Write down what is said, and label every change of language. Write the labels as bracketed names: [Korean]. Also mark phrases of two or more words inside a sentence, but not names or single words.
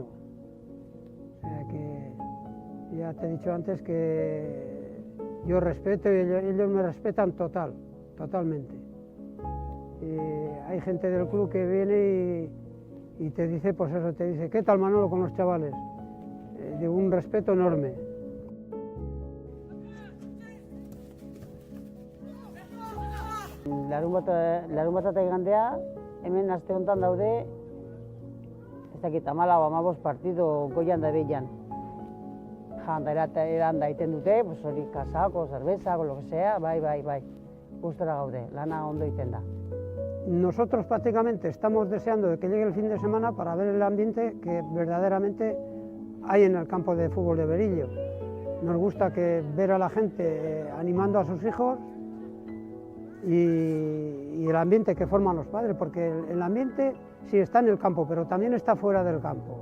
[Spanish] O sea que ya te he dicho antes que yo respeto y ellos me respetan totalmente. Hay gente del club que viene y te dice, pues eso, te dice, ¿qué tal Manolo con los chavales? De un respeto enorme. [Basque] Larunbata eta igandea, hemen aste honetan daude, ez dakit, 14-15 partido goian da behian. Janda eranda egiten dute, pues hori kasako, zerbezako, [Spanish] lo que sea, [Basque] bai. gustora gaude, lana ondo egiten da. [Spanish] Nosotros prácticamente estamos deseando de que llegue el fin de semana para ver el ambiente que verdaderamente hay en el campo de fútbol de Berillo. Nos gusta ver a la gente animando a sus hijos y el ambiente que forman los padres, porque el ambiente sí está en el campo, pero también está fuera del campo.